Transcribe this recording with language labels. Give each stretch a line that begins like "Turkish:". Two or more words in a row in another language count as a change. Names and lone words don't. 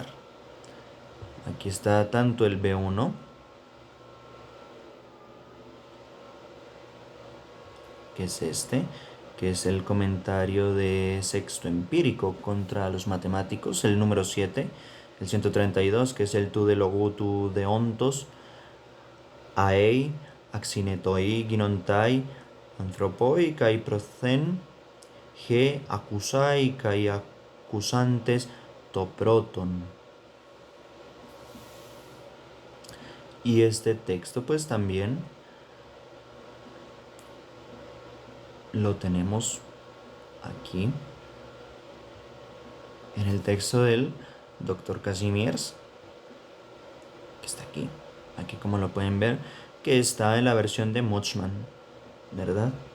Spanish: Aquí está tanto el B1, que es este, que es el comentario de Sexto Empírico contra los matemáticos, el número 7, el 132, que es el
Greek: τοῦ δὲ λόγου τοῦδ᾽ ἐόντος ἀεὶ ἀξύνετοι γίνονται ἄνθρωποι καὶ πρόσθεν ἢ ἀκοῦσαι καὶ ἀκούσαντες τὸ πρῶτον.
Spanish: Y este texto pues también lo tenemos aquí en el texto del Dr. Casimirs, que está aquí como lo pueden ver, que está en la versión de Motzmann, ¿verdad?